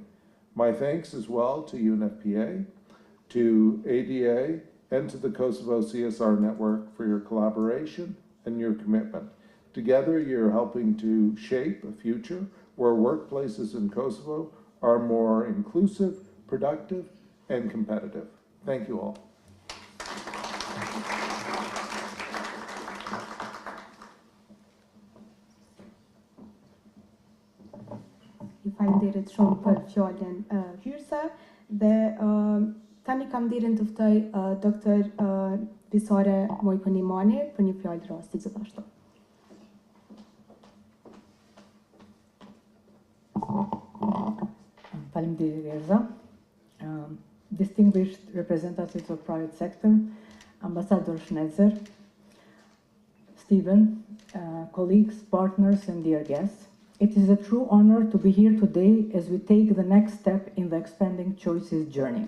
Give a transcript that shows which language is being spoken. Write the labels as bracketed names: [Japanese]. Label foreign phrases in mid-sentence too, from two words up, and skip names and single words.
[English] My thanks as well to UNFPA, to ADA, and to the Kosovo CSR Network for your collaboration and your commitment. Together, you're helping to shape a future where workplaces in Kosovo are more inclusive, productive, and competitive. Thank you all. [Albanian] Ju falenderit shumë për fjalën hyrëse dhe tani kam nderin të ftoj doktor Visare Mojkonimani për një fjalë rasti gjithashtu. Faleminderit Erza. [English] Distinguished representatives of private sector, Ambassador Schnetzer, Stephen, colleagues, partners, and dear guests. It is a true honor to be here today as we take the next step in the Expanding Choices journey.